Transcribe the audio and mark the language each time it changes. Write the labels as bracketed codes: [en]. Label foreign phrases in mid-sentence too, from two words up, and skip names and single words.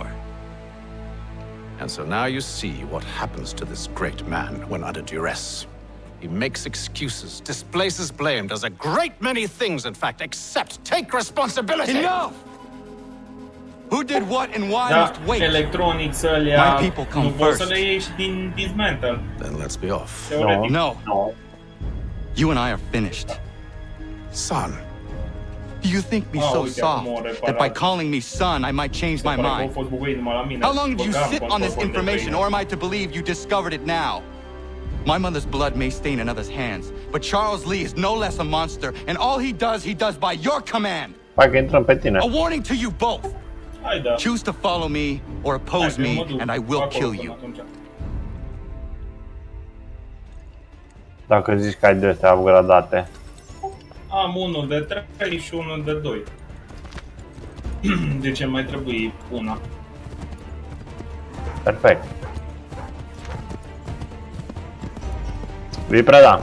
[en] And so now you see what happens to this great man when under duress. He makes excuses, displaces blame, does a great many things, in fact, except take responsibility! Enough! Who did what and why [ro] Da, [en] must wait? [ro] Electronics ălea, [en] My people come [ro] nu poți [en] first. [ro] să le ieși din dismantle. [en] Then let's be off. [ro] Teoretic. [en] No. You and I are finished. Son. Do you think me so soft that by calling me son, I might change my mind? How long did you sit on this information, or am I to believe you discovered it now? My mother's blood may stain another's hands, but Charles Lee is no less a monster, and all he does by your command. A warning to you both. Choose to follow me or oppose me, and I will kill you. [ro] Dacă zici că ai de astea upgradate. Am unul de 3 și unul de 2. De ce mai trebuie una? Perfect. Vii preda.